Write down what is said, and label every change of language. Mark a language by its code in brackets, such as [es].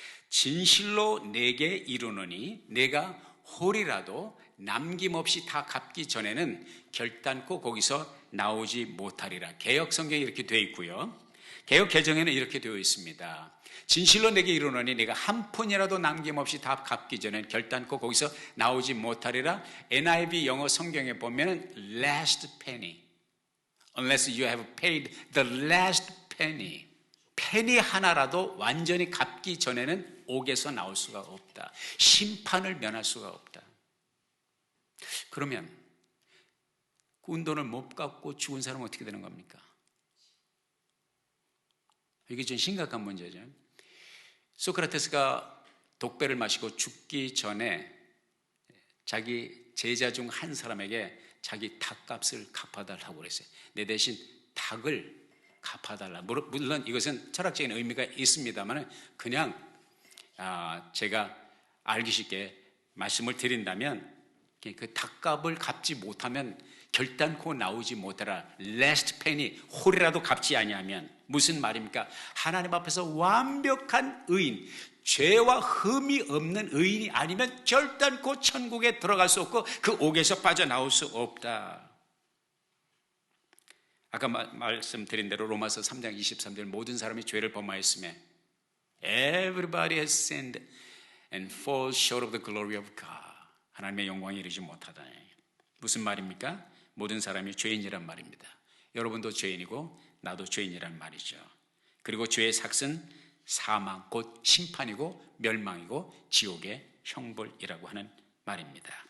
[ko] 진실로 내게 이르노니 내가 홀이라도 남김없이 다 갚기 전에는 결단코 거기서 나오지 못하리라. 개역 성경에 이렇게 되어 있고요. 개역 개정에는 이렇게 되어 있습니다. 진실로 내게 이르노니 내가 한 푼이라도 남김없이 다 갚기 전에 결단코 거기서 나오지 못하리라. [en] NIV [ko] 영어 성경에 보면 [en] last penny, unless you have paid the last penny. [ko] 페니 하나라도 완전히 갚기 전에는 옥에서 나올 수가 없다. 심판을 면할 수가 없다. 그러면 꾼 돈을 못 갚고 죽은 사람은 어떻게 되는 겁니까? 이게 좀 심각한 문제죠. 소크라테스가 독배를 마시고 죽기 전에 자기 제자 중 한 사람에게 자기 닭값을 갚아달라고 그랬어요. 내 대신 닭을 갚아달라. 물론 이것은 철학적인 의미가 있습니다만 그냥 제가 알기 쉽게 말씀을 드린다면 그 닭값을 갚지 못하면 결단코 나오지 못하라. last penny, 홀이라도 갚지 아니하면. 무슨 말입니까? 하나님 앞에서 완벽한 의인, 죄와 흠이 없는 의인이 아니면 결단코 천국에 들어갈 수 없고 그 옥에서 빠져나올 수 없다. 아까 말씀드린 대로 로마서 3장 23절 모든 사람이 죄를 범하였으며 [en] Everybody has sinned and falls short of the glory of God. [ko] 하나님의 영광에 이르지 못하다. 무슨 말입니까? 모든 사람이 죄인이란 말입니다. 여러분도 죄인이고 나도 죄인이란 말이죠. 그리고 죄의 삭은 사망, 곧 심판이고 멸망이고 지옥의 형벌이라고 하는 말입니다.